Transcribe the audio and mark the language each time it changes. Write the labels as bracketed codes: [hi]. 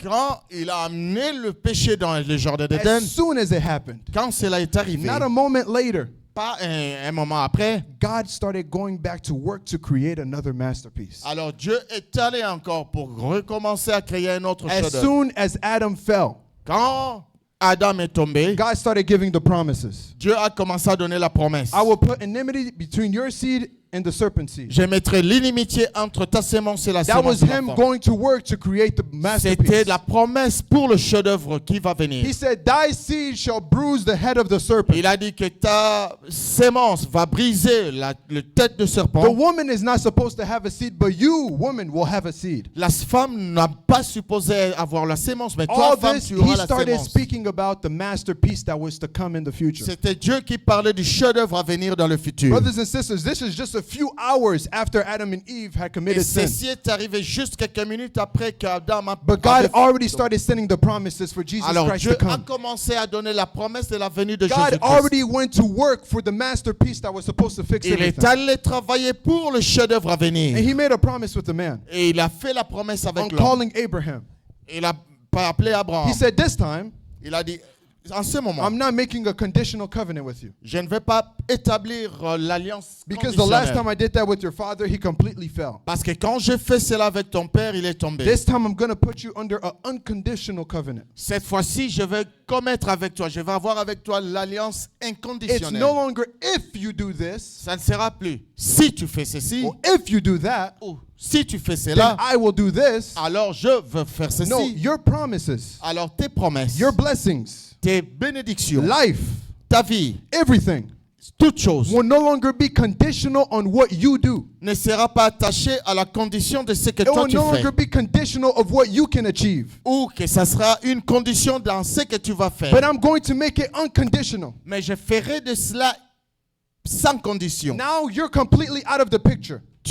[fr] quand il a amené le péché dans le jardin d'Éden, [en] as soon as it happened, [fr] quand cela est arrivé, [en] not a moment later, [fr] pas un moment après, [en] God started going back to work to create another masterpiece. [fr] alors Dieu est allé encore pour recommencer à créer un autre [en] As [fr] chef-d'œuvre. [en] soon as Adam fell, [fr] Quand Adam est tombé, [en] God started giving the promises. [fr] Dieu a commencé à donner la promesse. [en] I will put enmity between your seed and the serpent seed. [fr] Je mettrai l'inimitié entre ta sémence et la [en] That was [fr] sémence de la [en] him [fr] femme. [en] going to work to create the [fr] C'était [en] masterpiece. [fr] la promesse pour le chef-d'œuvre qui va venir. [en] He said, thy seed shall bruise the head of the serpent. [fr] Il a dit que ta sémence va briser la tête de serpent. [en] woman is not supposed to have a seed, but you, woman, will have a seed. [fr] La femme n'a pas supposé avoir la sémence, mais toi, [en] All [fr] femme, [en] this, [fr] tu [en] he [fr] auras la [en] started [fr] sémence. [en] speaking about the masterpiece that was to come in the future. [fr] C'était Dieu qui parlait du chef-d'œuvre à venir dans le futur. [en] Brothers and sisters, this is just a few hours after Adam and Eve had [fr] Et [en] committed sin. [fr] ceci est arrivé juste quelques minutes après qu'Adam a [en] But God already started sending the promises for Jesus [fr] Alors [en] Christ [fr] Dieu [en] to [fr] a [en] come. [fr] commencé à donner la promesse de la venue de [en] God [fr] Jésus-Christ. [en] already went to work for the masterpiece that was supposed to fix [fr] Il est [en] everything. [fr] allé travailler pour le chef-d'œuvre à [en] And [fr] venir. [en] he made a promise with the man [fr] Et il a fait la promesse [en] on [fr] avec l'homme. [en] calling Abraham. [fr] Il a pas appelé Abraham. [en] He said, this time, [fr] Il a dit, en ce moment, [en] I'm not making a conditional covenant with you. [fr] je ne vais pas établir l'alliance [en] Because the last time I did that with your father, he completely fell. [fr] Parce que quand j'ai fait cela avec ton père, il est tombé. [en] This time I'm going to put you under an unconditional covenant. [fr] Cette fois-ci, je vais commettre avec toi, je vais avoir avec toi l'alliance [en] It's [fr] inconditionnelle. [en] no longer if you do this [fr] Ça ne sera plus si tu fais ceci [en] or if you do that, [fr] ou si tu fais [en] then [fr] cela, [en] I will do this. [fr] alors je veux faire ceci. [en] No, your promises, [fr] Alors tes promesses, [en] your blessings, [fr] tes bénédictions, [en] life, [fr] ta vie, [en] everything [fr] toute chose [en] will no longer be conditional on what you do. [fr] ne sera pas attachée à la condition de ce que [en] It [fr] toi [en] will [fr] tu [en] no [fr] fais. [en] longer be conditional of what you can achieve. [fr] Ou que ça sera une condition dans ce que tu vas faire. [en] But I'm going to make it unconditional. [fr] Mais je ferai de cela sans condition. [en] Now you're completely out of the picture.